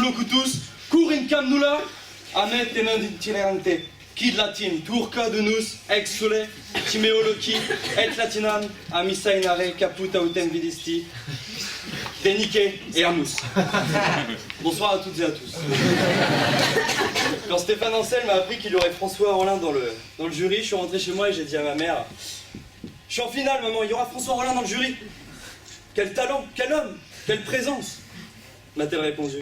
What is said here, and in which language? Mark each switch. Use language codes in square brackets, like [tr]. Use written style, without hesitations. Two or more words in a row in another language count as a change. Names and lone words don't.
[fr] locutus, cur in cam nulla, amet tenent itinerante, quid latin, turca dunus, ex sole, timeoloci, et latinam, amisainare caput autem vidisti, Denique et Amus. Bonsoir à toutes et à tous. Quand Stéphane Ancel m'a appris qu'il y aurait François Rollin dans le jury, je suis rentré chez moi et j'ai dit à ma mère, je suis en finale maman, il y aura François Rollin dans le jury. Quel talent, quel homme, quelle présence, m'a-t-elle répondu.